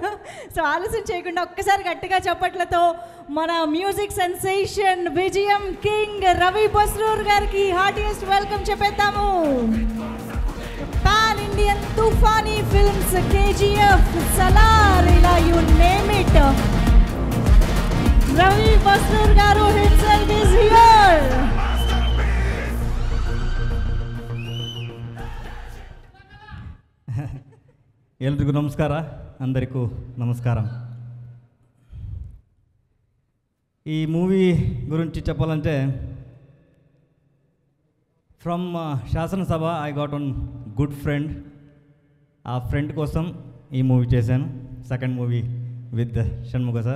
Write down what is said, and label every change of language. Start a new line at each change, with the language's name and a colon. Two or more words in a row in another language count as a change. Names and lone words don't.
Telugu: సో ఆలస్యం చేయకుండా ఒక్కసారి గట్టిగా చప్పట్లతో మన
English: music sensation BGM king
Telugu: రవి బస్రూర్ గారికి
English: heartiest welcome
Telugu: చెప్పేద్దాము.
English: pan Indian toofani films, KGF, సలార్, ఇలా you name it, రవి బస్రూర్ గారు himself is here.
Kannada: ಎಲ್ರಿಗೂ ನಮಸ್ಕಾರ.
Telugu: అందరికీ నమస్కారం. ఈ మూవీ గురించి చెప్పాలంటే,
English: from Shasanasabha I got one good friend.
Telugu: ఆ ఫ్రెండ్ కోసం ఈ మూవీ చేశాను,
English: second movie with Shanmukha sir.